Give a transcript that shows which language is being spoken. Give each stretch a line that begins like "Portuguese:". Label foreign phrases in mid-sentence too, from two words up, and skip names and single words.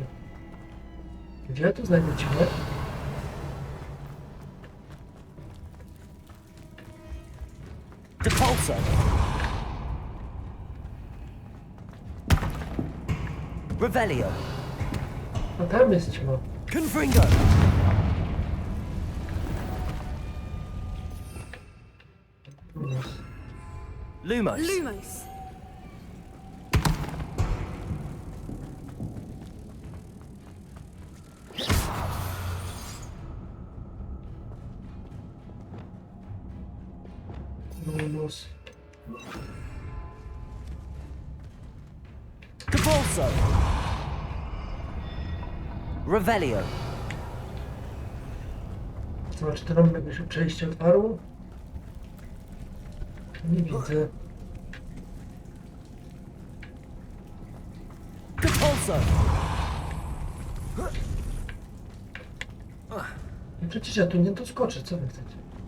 Polish: Gdzie ja tu znajdę ćmę?
Latin: Depulso. Revelio.
Polish: A tam jest ćma.
Latin: Confringo. Lumos. Lumos. Lumos. Depulso. Revelio.
Polish: Zobacz, to nam jakieś przejście otwarło? Nie widzę.
Latin: Depulso.
Polish: No przecież ja tu nie doskoczę, co wy chcecie?